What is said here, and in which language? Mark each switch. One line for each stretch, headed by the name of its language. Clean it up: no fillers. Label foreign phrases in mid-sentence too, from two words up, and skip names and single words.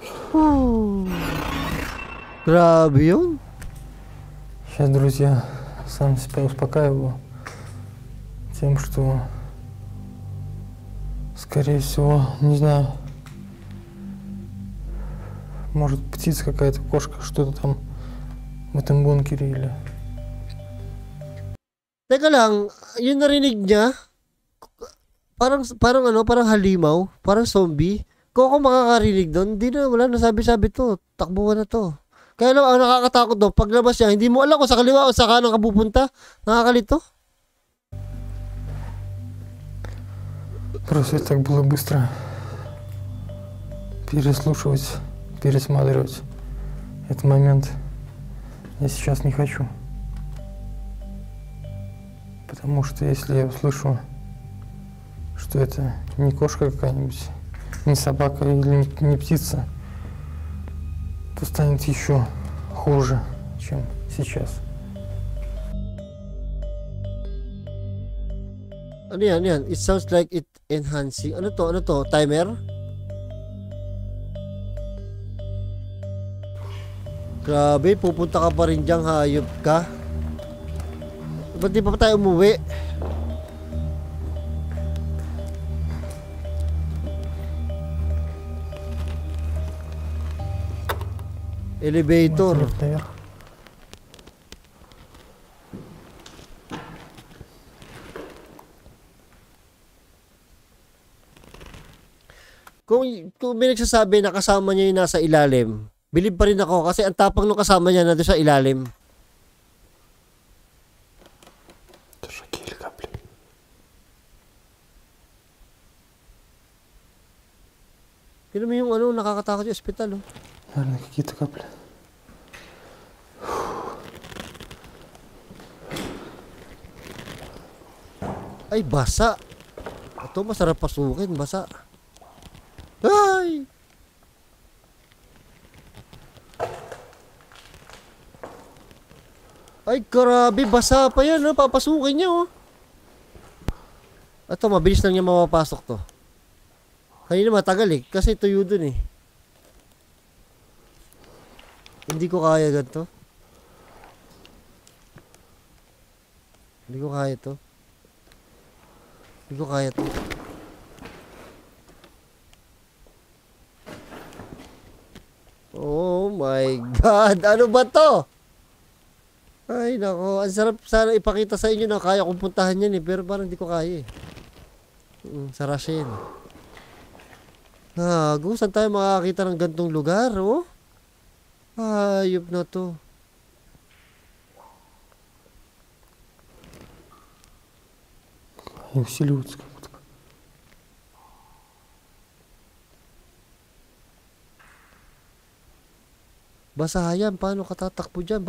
Filipino: Oh. Grabe yun.
Russian: Сейчас, друзья, сам себя успокаиваю тем, что, скорее всего, не знаю, может птица какая-то, кошка, что-то там в этом бункере или...
Filipino: Teka lang, yung narinig niya, parang ano, parang halimaw, parang zombie. Kung ako makakarinig doon, hindi na, wala na sabi-sabi to, takbuhan na to. Kaya lang, ang nakakatakot doon, paglabas niya, hindi mo alam kung sa kaliwa o sa kanan ka pupunta, nakakalito.
Russian: Просто это так было быстро переслушивать, пересматривать этот момент. Я сейчас не хочу. Потому что если я услышу, что это не кошка какая-нибудь, не собака или не птица, то станет еще хуже, чем сейчас.
Filipino: Ano yan, yan?
English: It sounds like it enhancing.
Filipino: Ano to? Ano to? Timer? Grabe, pupunta ka pa rin diyang hayop ka. Ba't di pa tayo umuwi? Elevator.
Russian: Наверх.
Filipino: Kung may nagsasabi na kasama niya yung nasa ilalim, bilib pa rin ako kasi ang tapang nung kasama niya na doon sa ilalim.
Russian: Тоже какие капли.
Filipino: Tignan mo yung ano, nakakatakot yung ospital, oh.
Russian: Наверное, какие-то капли.
Filipino: Ay, basa. Ito, masarap pasukin, basa. Ay! Ay, grabe, basa pa yan, oh. Papasukin niya, oh. Ito, mabilis lang niya mapapasok to. Kanina matagal eh, kasi tuyo dun eh. Hindi ko kaya ganito. Hindi ko kaya to. Hindi ko kaya to.
English: Oh my God!
Filipino: Ano ba to? Ay nako, ang sarap sana ipakita sa inyo na kaya kong puntahan yan eh, pero parang hindi ko kaya eh. Sa Russia yan. Saan tayo makakita ng gantong lugar, oh? Ayop na to.
Russian: Они усиливаются как будто.
Filipino: Basa yan, paano ka tatakbo dyan?